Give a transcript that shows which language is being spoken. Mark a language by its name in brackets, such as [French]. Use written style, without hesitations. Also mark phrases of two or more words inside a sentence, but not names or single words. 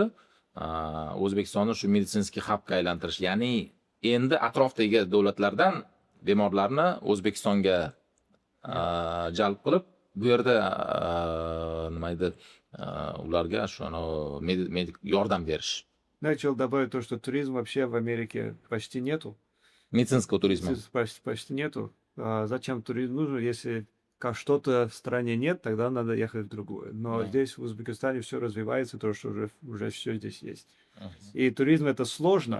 [Uzbek] O'zbekistonni shu meditsinskiy hubga aylantirish, ya'ni endi atrofdagi davlatlardan bemorlarni O'zbekistonga jalb qilib, bu yerda nima edi, ularga shu medik yordam berish. [Russian] Начал добавить то, что туризм вообще в Америке почти нету. Медицинского туризма. Почти нету. Зачем туризм нужен, если как что-то в стране нет, тогда надо ехать в другую. Но Да. здесь, в Узбекистане, все развивается, то, что уже все здесь есть. И туризм это сложно.